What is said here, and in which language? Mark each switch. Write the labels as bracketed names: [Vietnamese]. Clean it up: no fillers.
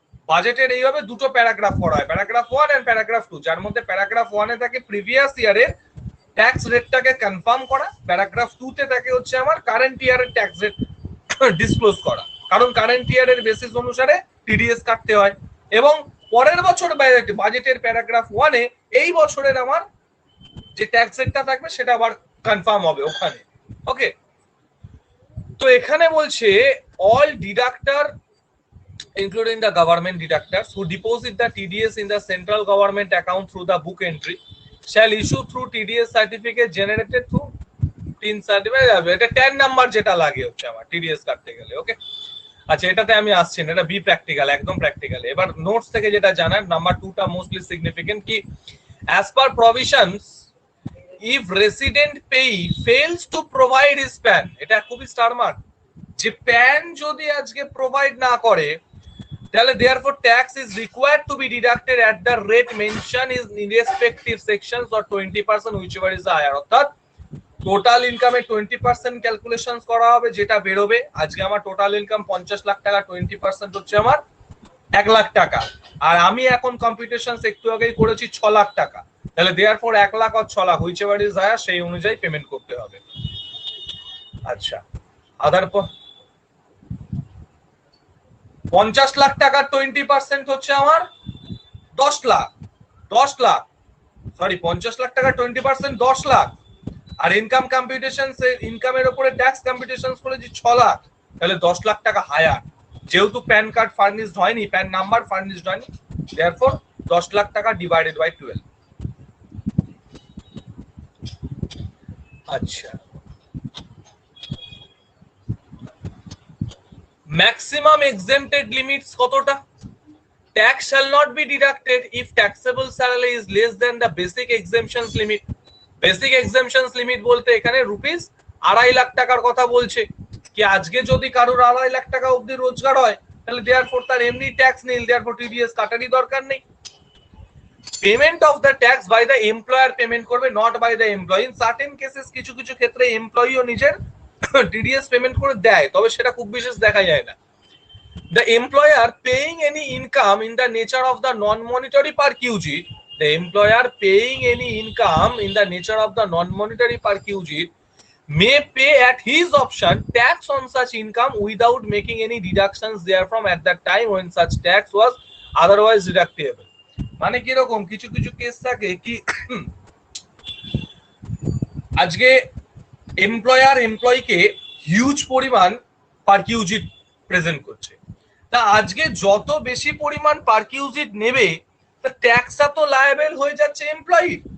[Bangla] বাজেটের এইভাবে দুটো প্যারাগ্রাফ করা হয়, প্যারাগ্রাফ 1 এন্ড প্যারাগ্রাফ 2, যার মধ্যে প্যারাগ্রাফ 1 এ থাকে প্রিভিয়াস ইয়ারের ট্যাক্স রেটটাকে কনফার্ম করা, প্যারাগ্রাফ 2 তে থাকে হচ্ছে আমার কারেন্ট ইয়ারের ট্যাক্স রেট ডিসক্লোজ করা, কারণ কারেন্ট ইয়ারের বেসিস অনুসারে টিডিএস কাটতে হয়। এবং পরের বছর বাজেটের প্যারাগ্রাফ 1 এ এই বছরের আমার যে ট্যাক্স রেটটা থাকবে সেটা আবার কনফার্ম হবে ওখানে। [English] okay, [Bangla] তো এখানে বলছে [English] All deductor including the government deductors who deposit the TDS in the central government account through the book entry shall issue through TDS certificate generated through TIN certificate. [Bangla] এটা 10 নাম্বার যেটা লাগে হচ্ছে আমার TDS কাটতে গেলে। ওকে, আচ্ছা এটাতে আমি আসছি না, এটা বি প্র্যাকটিক্যাল, একদম প্র্যাকটিক্যাল। এবার নোটস থেকে যেটা জানার নাম্বার 2টা মোস্টলি সিগনিফিকেন্ট কি, [English] as per provisions if resident payee fails to provide his PAN, [Bangla] এটা খুবই স্টার মার্ক, যে PAN যদি আজকে প্রোভাইড না করে তাহলে [English] therefore tax is required to be deducted at the rate mentioned in respective sections or 20% whichever is higher। [Bangla] অর্থাৎ total ইনকামে 20% calculation করা হবে, যেটা বেরোবে আজকে আমার টোটাল ইনকাম 50 লাখ টাকা, 20% হচ্ছে আমার 1 লাখ টাকা, আর আমি এখন কম্পিউটেশন একটু আগেই করেছি 6 লাখ টাকা, তাহলে therefore 1 lakh আর 6 lakh [English] whichever is higher [Bangla] সেই অনুযায়ী পেমেন্ট করতে হবে। আচ্ছা, আদার 50 লাখ টাকার 20% হচ্ছে আমার 10 লাখ, 10 লাখ সরি 50 লাখ টাকার 20% 10 লাখ, আর ইনকাম কম্পিউটেশন ইনকামের উপরে ট্যাক্স কম্পিউটেশন করেছি 6 লাখ, তাহলে 10 লাখ টাকা হায়ার, যেহেতু প্যান কার্ড ফার্নিশড হয়নি, প্যান নাম্বার ফার্নিশড হয়নি, therefore 10 লাখ টাকা ডিভাইডেড বাই 12। [English] আচ্ছা, maximum exempted limits কতটা? Tax shall not be deducted if taxable salary is less than the basic exemptions limit. Basic exemptions limit [Bangla] বলতে এখানে rupees 2.5 lakh টাকার কথা বলছে, কি আজকে যদি কারোর 2.5 লাখ টাকা অবধি রোজগার হয় তাহলে therefore তার এমনি ট্যাক্স নীল, therefore টিডিএস কাটারই দরকার নেই। [English] Payment of the tax by the employer payment করবে, not by the employee. In certain cases [Bangla] কিছু কিছু ক্ষেত্রে এমপ্লয়িও নিজের টিডিএস পেমেন্ট করে দেয়, তবে সেটা খুব বিশেষ দেখা যায় না। [English] The employer paying any income in the nature of the non-monetary perquisite, the employer paying any income in the nature of the non-monetary perquisite may pay at his option tax on such income without making any deductions therefrom at that time when such tax was otherwise deductible. [Bangla] মানে কিরকম কিছু কিছু case থাকে কি আজকে employer এমপ্লয়িকে huge পরিমাণ পারকিউজিট present করছে, তা আজকে যত বেশি পরিমাণ পারকিউজিট নেবে তা ট্যাক্সটা তো লায়াবেল হয়ে যাচ্ছে এমপ্লয়ি।